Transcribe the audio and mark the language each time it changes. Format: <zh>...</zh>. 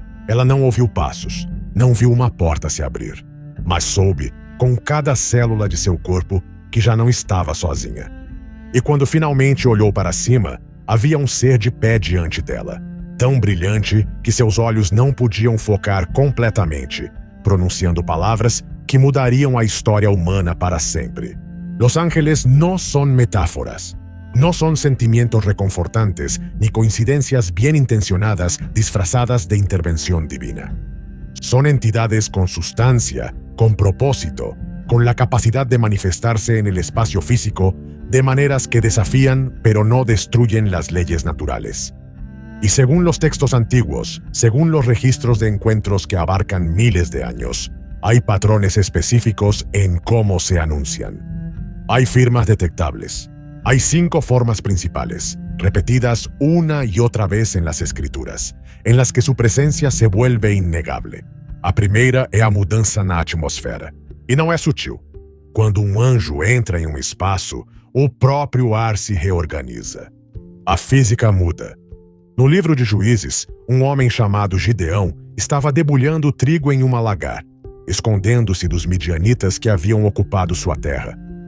<pt>Ela não ouviu passos, não viu uma porta se abrir, mas soube, com cada célula de seu corpo, que já não estava sozinha. E quando finalmente olhou para cima, havia um ser de pé diante dela, tão brilhante que seus olhos não podiam focar completamente, pronunciando palavras que mudariam a história humana para sempre.</pt> <es>Los ángeles no son metáforas. No son sentimientos reconfortantes ni coincidencias bien intencionadas disfrazadas de intervención divina. Son entidades con sustancia, con propósito, con la capacidad de manifestarse en el espacio físico de maneras que desafían pero no destruyen las leyes naturales. Y según los textos antiguos, según los registros de encuentros que abarcan miles de años, hay patrones específicos en cómo se anuncian. Hay firmas detectables. Hay 5 formas principales, repetidas una y otra vez en las escrituras, en las que su presencia se vuelve innegable.</es> <pt>A primeira é a mudança na atmosfera. E não é sutil. Quando um anjo entra em um espaço, o próprio ar se reorganiza. A física muda. No livro de Juízes, um homem chamado Gideão estava debulhando trigo em uma lagar, escondendo-se dos midianitas que haviam ocupado sua terra.</pt>